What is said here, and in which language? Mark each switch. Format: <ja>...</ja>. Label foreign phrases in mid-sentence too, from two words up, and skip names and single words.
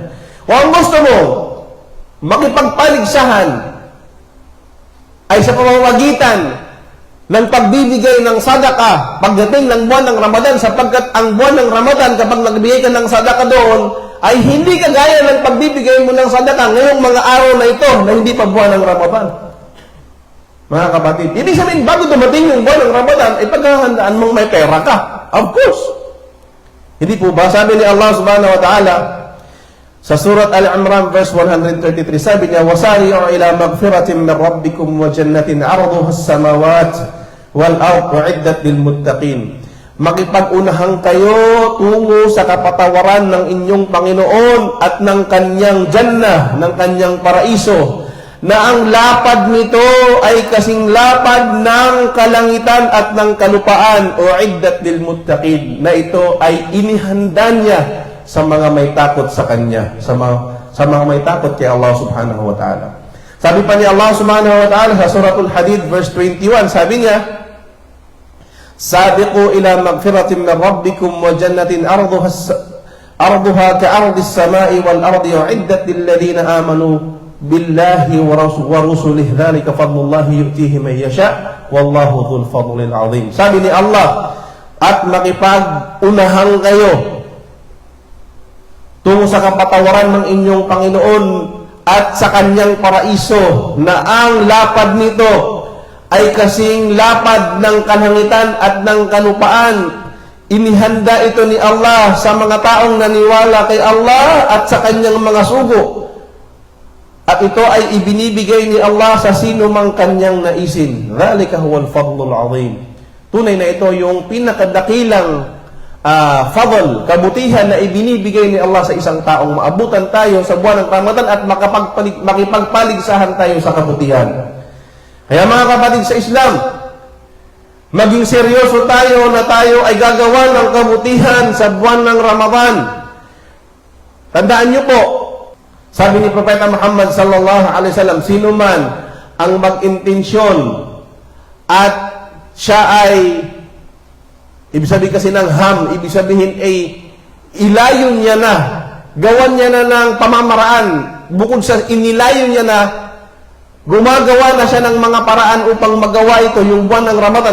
<tl>Kung ang gusto mo, makipagpaligsahan ay sa pamamagitan ng pagbibigay ng sadaka pagdating ng buwan ng Ramadan, sapagkat ang buwan ng Ramadan, kapag nagbigay ka ng sadaka doon, ay hindi kagaya ng pagbibigay mo ng sadaka ngayong mga araw na ito na hindi pa buwan ng Ramadan. Mga kapatid, ibig sabihin, bago dumating yung buwan ng Ramadan, ay paghahandaan mong may pera ka.</tl> <en>Of course.</en> <tl>Hindi po ba? Sabi ni Allah</tl> <ar>سبحانه وتعالى,</ar> <tl>sa Surat Al-Imran verse 133, sabi niya,</tl> <ar>وَسَارِعُوا إِلَى مَغْفِرَةٍ مِّن رَبِّكُمْ وَجَنَّةٍ عَرْضُهَا السَّمَاوَاتُ وَالْأَرْضُ أُعِدَّتْ لِلْمُتَّقِينَ.</ar> <tl>Makipag-unahan kayo tungo sa kapatawaran ng inyong Panginoon at ng kanyang Jannah, ng kanyang paraiso, na ang lapad nito ay kasing lapad ng kalangitan at ng kalupaan,</tl> <ar>أعدت للمتقين,</ar> <tl>na ito ay inihanda niya sa mga may takot sa Kanya, sa mga may takot kay Allah</tl> <ar>سبحانه وتعالى.</ar> <tl>Sabi pa ni Allah</tl> <ar>سبحانه وتعالى</ar> <tl>sa Suratul Hadid verse 21, sabi niya,</tl> <ar>سابقوا إلى مغفرة من ربكم وجنة عرضها كعرض السماء والأرض أعدت للذين آمنوا بالله ورسله ذلك فضل الله يؤتيه من يشاء والله ذو الفضل العظيم.</ar> <tl>Sabi ni Allah, at makipag-unahan kayo tungo sa kapatawaran ng inyong Panginoon at sa kanyang paraiso, na ang lapad nito ay kasing lapad ng kalangitan at ng kalupaan. Inihanda ito ni Allah sa mga taong naniwala kay Allah at sa kanyang mga sugo. At ito ay ibinibigay ni Allah sa sino mang kanyang naisin.</tl> <ar>ذلك هو الفضل العظيم.</ar> <tl>Tunay na ito yung pinakadakilang fadl, kabutihan na ibinibigay ni Allah sa isang taong maabutan tayo sa buwan ng Ramadan at makipagpaligsahan tayo sa kabutihan. Kaya mga kapatid sa Islam, maging seryoso tayo na tayo ay gagawa ng kabutihan sa buwan ng Ramadan. Tandaan niyo po, sabi ni Propeta Muhammad</tl> <ar>صلى الله عليه وسلم,</ar> <tl>sino man ang mag-intensyon at siya ay, ibig sabihin kasi ng ibig sabihin ay ilayo niya na, gawan niya na ng pamamaraan, bukod sa inilayo niya na, gumagawa na siya ng mga paraan upang magawa ito yung buwan ng Ramadan.</tl>